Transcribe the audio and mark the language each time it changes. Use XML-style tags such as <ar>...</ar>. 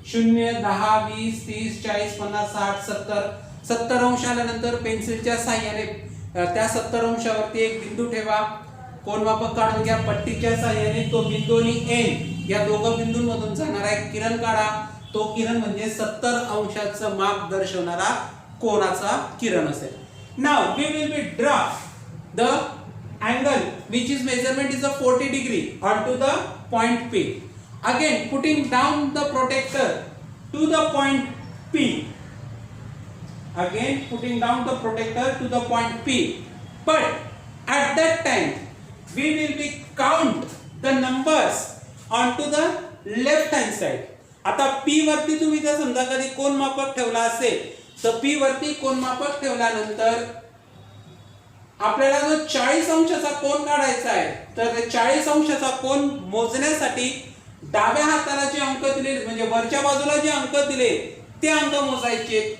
<mr>0, 10, 20, 30, 40, 50, 60, 70 अंश आल्यानंतर पेन्सिलच्या साहाय्याने त्या 70 अंशावरती एक बिंदू ठेवा. कोनमापक काढून घ्या. पट्टीच्या साहाय्याने तो बिंदू आणि N या दोघं बिंदूंमधून जाणारा एक किरण काढा. तो किरण म्हणजे 70 अंशाचं माप दर्शवणारा कोनाचा किरण असेल.</mr> <en>Now we will be draw the angle which is measurement is a 40 degree onto the point P. Again putting down the protector to the point P. Again putting down the protector to the point P. But at that time we will be count the numbers onto the left hand side.</en> <mr>आता P वरती तुम्ही जर समजा कधी कोनमापक ठेवला असेल तर P वरती कोनमापक ठेवल्यानंतर आपल्याला जो 40 अंशाचा कोन काढायचा आहे तर 40 अंशाचा कोन मोजण्यासाठी डाव्या हाताला जे अंक दिले म्हणजे वरच्या बाजूला जे अंक दिले ते अंक मोजायचे.</mr>